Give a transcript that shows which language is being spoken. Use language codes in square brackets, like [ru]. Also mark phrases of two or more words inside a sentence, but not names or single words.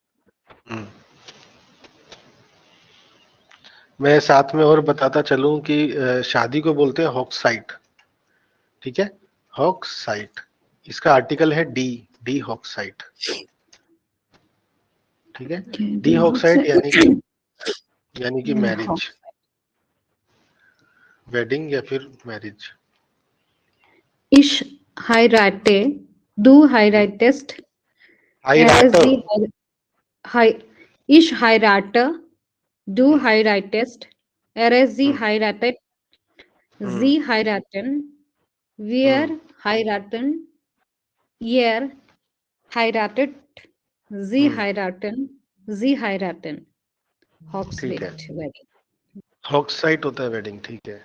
[hi] मैं साथ में और बताता चलूं कि शादी को बोलते हैं हॉक्साइट, ठीक है, हॉक्साइट। इसका आर्टिकल है डी, [de] die Hochzeit, [hi] ठीक है। [de] die Hochzeit [hi] यानी कि [en] marriage, wedding [hi] या फिर मैरिज। [de] Ich heirate, du heiratest, ich heirate, du heiratest, sie heiratet, sie heiraten, wir heiraten, ihr heiratet, sie heiraten, Z heiraten. [hi] ठीक है, [de] Hochzeit wedding. [hi] हॉक्साइट होता है वेडिंग, ठीक है।